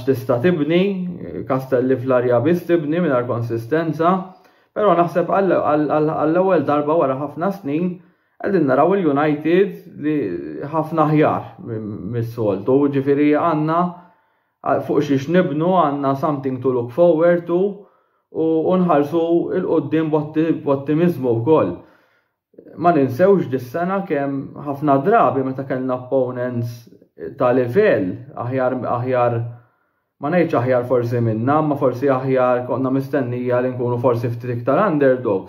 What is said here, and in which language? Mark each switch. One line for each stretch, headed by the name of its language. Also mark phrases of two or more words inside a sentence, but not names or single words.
Maltese: tista' tibni, Kastelli fl-arja biss tibni mingħajr konsistenza, però naħseb għall-ewwel darba wara ħafna snin qegħdin naraw il-United li ħafna aħjar mis-soltu, ġifieri għandna fuq xiex nibnu, għandna
English: something to look forward to
Maltese: u nħarsu il-qudiem b'ottimizmu wkoll. Ma ninsewx dis-sena kemm ħafna drabi meta kellna opponents ta' livell aħjar ma ngħidx aħjar forsi minna, ma forsi aħjar konna mistennija li nkunu forsi ftit iktar underdogs.